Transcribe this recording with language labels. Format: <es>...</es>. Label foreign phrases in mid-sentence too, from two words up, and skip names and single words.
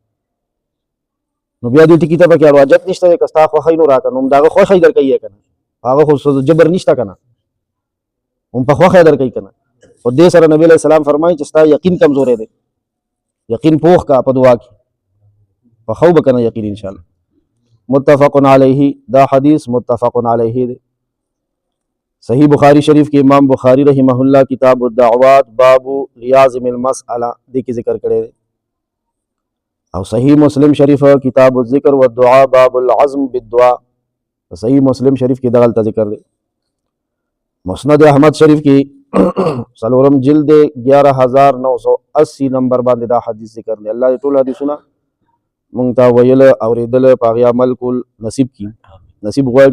<ps>نو بیا دې ټکي ته پکې اړو حاجت نشته دی، که ستا خوښه وي نو راکړه، نو هم د هغه خوښه یې درکوي که نه، هغه خو جبر نشته که نه، هم په خوښه یې درکوي که نه. خو دې سره نبی</ps> <ar>علیہ السلام</ar> <ps>فرمایي چې ستا یقین کمزوری دی، یقین پوخ کا په دعا کې، پخو به که نه یقین انشاءالله.</ps> <ar>متفق علیه،</ar> <ps>دا حدیث</ps> <ar>متفق علیه</ar> <ps>دی. صحیح بخاری شریف کې امام بخاری</ps> <ar>رحمہ اللہ</ar> <ps>کتاب الدعوات باب لیازم المسألہ دې کې ذکر کړی دی، او صحیح مسلم شریف کتاب الذکر والدعاء باب العزم بالدعاء، صحیح مسلم شریف کې دغلته ذکر دی. مسند احمد شریف کې څلورم جلد 11980 نمبر باندې دا حدیث ذکر دی. الله دې ټول حدیثونه مونږ ته ویل اورېدل په هغې عمل کول نصیب کړي، نصیب غواړي.</ps>